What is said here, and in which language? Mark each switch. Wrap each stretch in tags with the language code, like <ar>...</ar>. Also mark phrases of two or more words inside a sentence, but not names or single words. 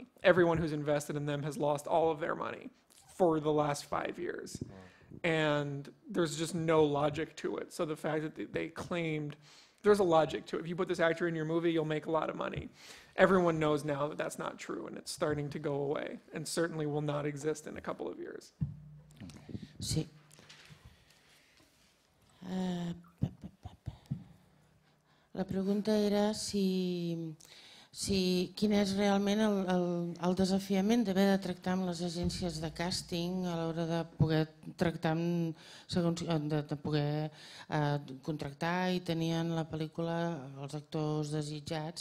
<en>Everyone who's invested in them has lost all of their money for the last 5 years. And there's just no logic to it. So the fact that they claimed, there's a logic to it. If you put this actor in your movie, you'll make a lot of money. Everyone knows now that that's not true, and it's starting to go away, and certainly will not exist in a couple of years.</en> <ca>Sí. La pregunta era si Sí, quin és realment el desafiament d'haver de tractar amb les agències de càsting a l'hora de poder tractar de poder contractar i tenir en la pel·lícula els actors desitjats.</ca>